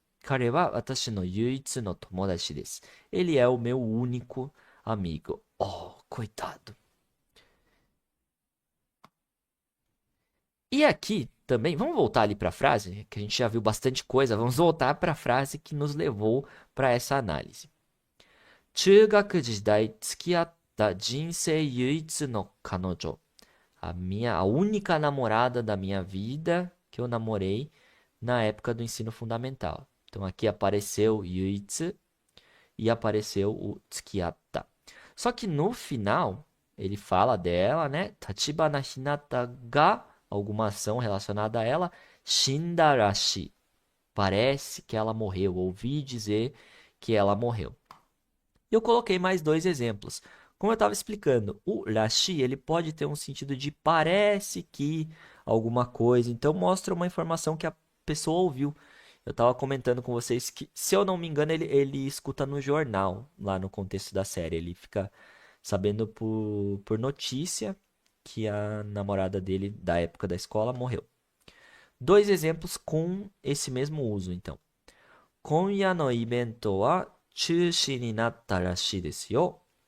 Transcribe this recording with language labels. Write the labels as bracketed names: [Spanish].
[Japanese] Kare wa watashi no yuitsu no tomodachi desu. [Portuguese] Ele é o meu único amigo. Oh, coitado. E aqui também, vamos voltar ali para a frase, que a gente já viu bastante coisa. Vamos voltar para a frase que nos levou para essa análise. [Japanese] 中学時代付き合った人生唯一の彼女。 [Portuguese] A única namorada da minha vida que eu namorei na época do ensino fundamental. Então aqui apareceu yuitsu e apareceu o tsukiatta. Só que no final ele fala dela, né? Tachibana Hinata ga, alguma ação relacionada a ela, shindarashi. Parece que ela morreu. Ouvi dizer que ela morreu. E eu coloquei mais dois exemplos. Como eu estava explicando, o rashi ele pode ter um sentido de parece que alguma coisa. Então mostra uma informação que a pessoa ouviu. Eu estava comentando com vocês que, se eu não me engano, ele escuta no jornal, lá no contexto da série. Ele fica sabendo por notícia que a namorada dele da época da escola morreu. Dois exemplos com esse mesmo uso, então. [Japanese] Konya no ibento wa 中止になったらしいですよ。